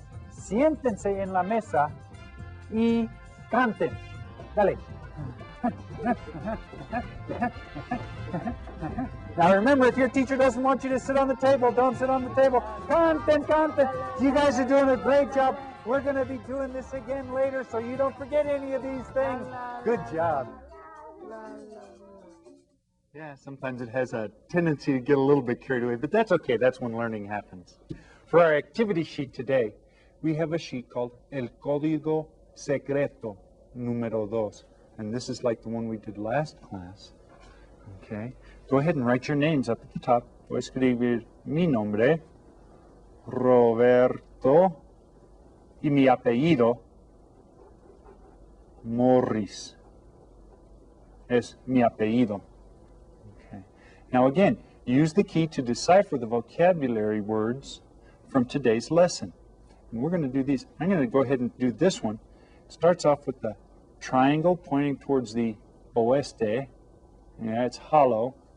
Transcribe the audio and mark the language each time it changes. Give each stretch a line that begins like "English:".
Spanish: Siéntense en la mesa y canten. Dale.
English: Now remember, if your teacher doesn't want you to sit on the table, don't sit on the table.
Spanish: Canten, canten.
English: You guys are doing a great job. We're going to be doing this again later, so you don't forget any of these things. Good job. Yeah, sometimes it has a tendency to get a little bit carried away, but that's okay. That's when learning happens. For our activity sheet today, we have a sheet called El Código Secreto Número 2. And this is like the one we did last class. Okay. Go ahead and write your names up at the top.
Spanish: Voy a escribir mi nombre, Roberto, y mi apellido, Morris. Es mi apellido.
English: Okay. Now again, use the key to decipher the vocabulary words from today's lesson. And we're going to do these. I'm going to go ahead and do this one. It starts off with the triangle pointing towards the oeste. Yeah, it's hollow.